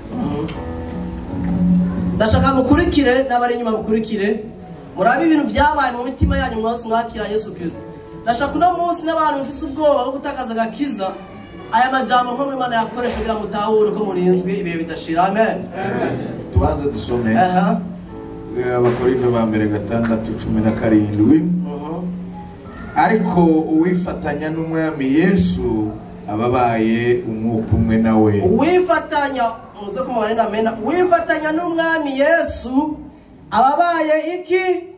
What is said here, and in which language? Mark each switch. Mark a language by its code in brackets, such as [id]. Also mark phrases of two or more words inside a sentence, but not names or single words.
[rn] Ndashaka mukurikire n'abari inyuma mukurikire. Murabe ibintu byabaye mu mitima yanyu mwose mwakira Yesu Kristo. Ndashaka no munsi n'abantu bafise ubwoba bwo gutakaza gakiza. Aya majambo nko Imana yakoresha kugira mutahure ko murinzwe ibihe bidashira. Amen. Tubanze dusome. Aha. Abakorinto ba mbere 6:17. Ariko uwifatanya n'umwami Yesu ababaye umwuka umwe nawe. Uwifatanya muze ko mubare namena, uwifatanya n'umwami Yesu ababaye iki?